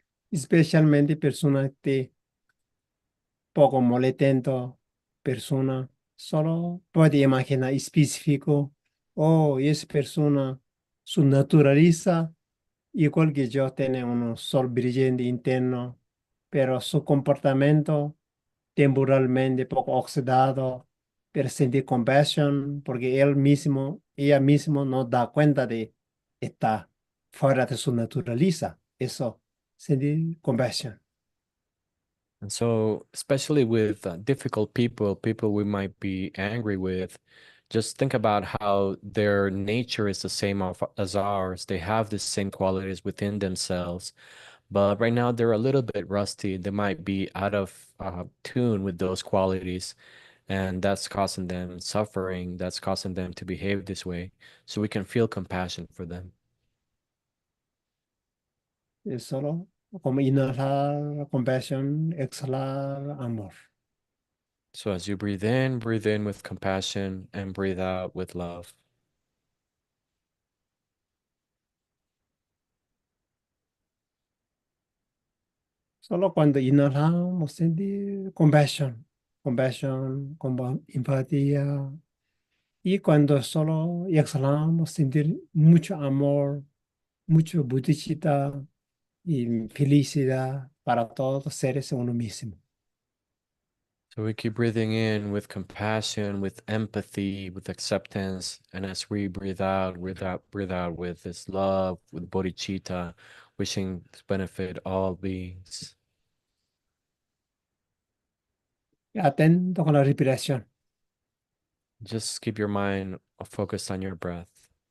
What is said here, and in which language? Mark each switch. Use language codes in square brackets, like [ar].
[es] Especialmente personas que poco molestando, persona, solo puede imaginar específico, oh, esa persona, su naturaleza, igual que yo, tiene un sol brillante interno, pero su comportamiento temporalmente poco oxidado, pero sentir compasión, porque ella mismo no da cuenta de estar fuera de su naturaleza. Eso, sentir compasión. [en] And so, especially with difficult people, people we might be angry with, just think about how their nature is the same as ours. They have the same qualities within themselves, but right now they're a little bit rusty. They might be out of tune with those qualities, and that's causing them suffering. That's causing them to behave this way. So we can feel compassion for them. [es] Es solo como inhalar compasión, exhalar amor. [en] So as you breathe in with compassion and breathe out with love. [es] Solo cuando inhalamos sentir compasión, como empatía. Y cuando solo exhalamos sentir mucho amor, mucho bodhicitta y felicidad para todos los seres en uno mismo. [en] So we keep breathing in with compassion, with empathy, with acceptance, and as we breathe out with this love, with bodhicitta, wishing to benefit all beings. [es] Y atento con la respiración. [en] Just keep your mind focused on your breath.